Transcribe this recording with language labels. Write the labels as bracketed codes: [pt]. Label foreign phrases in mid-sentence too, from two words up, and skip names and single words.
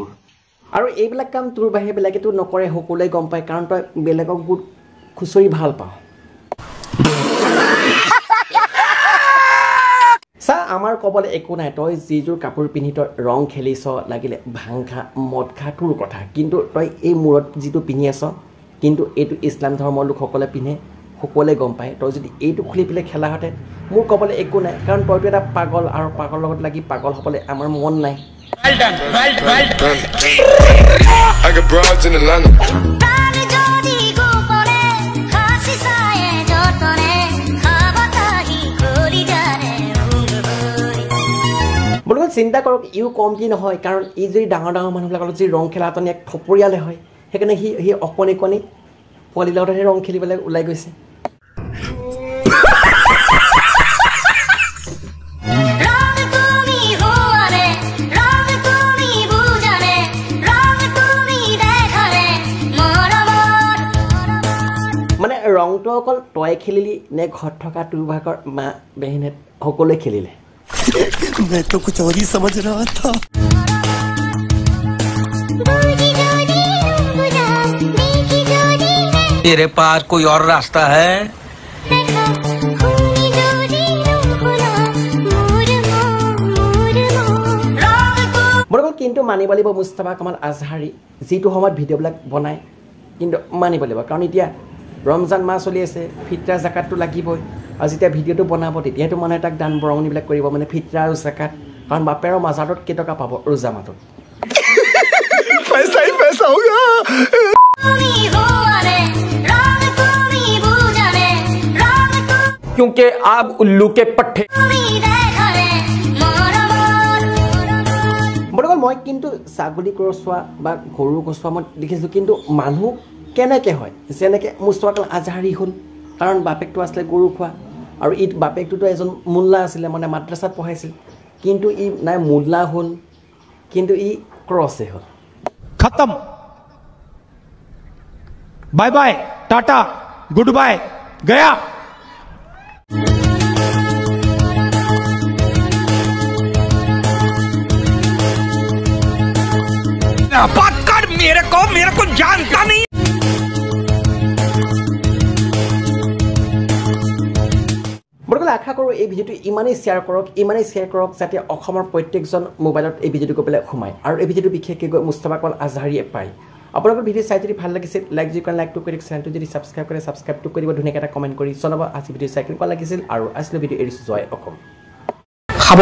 [as] আৰু এইবিলাক কাম তোৰ বাহিৰে বেলেগেতো নকৰে সকলোৱে গম পায় কাৰণ তই বেলেগক গোট খুচৰি ভাল পাওঁ চা আমাৰ ক'বলৈ একো নাই তই যিযোৰ কাপোৰ পিন্ধি তই ৰং খেলিছ লাগিলে ভাং খা মদ খা তোৰ কথা কিন্তু তই এই মূৰত যিটো পিন্ধি আছ কিন্তু এইটো ইছলাম ধৰ্মৰ লোকসকলে পিন্ধে সকলোৱে গম পায় তই যদি এইটো খুলি পেলাই খেলাহেঁতেন মোৰ ক'বলৈ একো নাই কাৰণ তইতো এটা পাগল আৰু পাগলৰ লগত লাগি পাগল হ'বলৈ আমাৰ মন নাই [en] I got broads in Atlanta. [as] বোলো চিন্তা কৰক ইও কমটি নহয় কাৰণ ই যদি ডাঙৰ ডাঙৰ মানুহবিলাকৰ যদি ৰং খেলাটো এক থপৰিয়ালে হয় সেইকাৰণে সি অকণি কণি পোৱালিবিলাকত সেই ৰং খেলিবলৈ ওলাই গৈছে মানে ৰংটো অকল তই খেলিলি নে ঘৰত থকা তোৰ ভাগৰ মা বেহিনে সকলোৱে খেলিলে [hi] मैं तो कुछ और ही समझ रहा था तेरे पास कोई और रास्ता है [as] কিন্তু মানিব লাগিব মুস্তাফা কামাল আজহাৰী যিটো সময়ত ভিডিঅ'বিলাক বনায় কিন্তু মানিব লাগিব কাৰণ এতিয়া ৰমজান মাহ চলি আছে ফিতৰা জাকাতটো লাগিবই আৰু যেতিয়া ভিডিঅ'টো বনাব তেতিয়াতো মানুহে তাক দান বৰঙণিবিলাক কৰিব মানে ফিতৰা আৰু জাকাত কাৰণ বাপেৰৰ মাজাৰত কেইটকা পাব ৰোজা মাহটোত [hi] पैसा ही पैसा होगा क्योंकि आप उल्लू के पट्टे [as] বৰ্তমান মই কিন্তু ছাগলী কচোৱা বা গৰু কচোৱা মই দেখিছোঁ কিন্তু মানুহ কেনেকৈ হয় যেনেকৈ মুস্তাফা কামাল আজহাৰী হ'ল কাৰণ বাপেকটো আছিলে গৰু খোৱা আৰু ই বাপেকটোতো এজন মোল্লা আছিলে মানে মাদ্ৰাছাত পঢ়াইছিল কিন্তু ই নাই মোল্লা হ'ল কিন্তু ই ক্ৰছে হ'ল [hi] खत्म [en] bye bye tata good bye [hi] गया बात कर मेरे को जानता नहीं [as] বৰ্তমান আশা কৰোঁ এই ভিডিঅ'টো ইমানেই শ্বেয়াৰ কৰক যাতে অসমৰ প্ৰত্যেকজন মোবাইলত এই ভিডিঅ'টো গৈ পেলাই সোমায় আৰু এই ভিডিঅ'টো বিশেষকৈ গৈ মুস্তাফা কামাল আজহাৰীয়ে পায় আপোনালোকৰ ভিডিঅ' চাই যদি ভাল লাগিছিল লাইক যদি কৰে লাইকটো কৰি চেনেলটো যদি ছাবস্ক্ৰাইবটো কৰিব ধুনীয়াকৈ এটা কমেণ্ট কৰি জনাব আজি ভিডিঅ' চাই কেনেকুৱা লাগিছিল আৰু আজিলৈ ভিডিঅ' এৰিছোঁ জয় অসম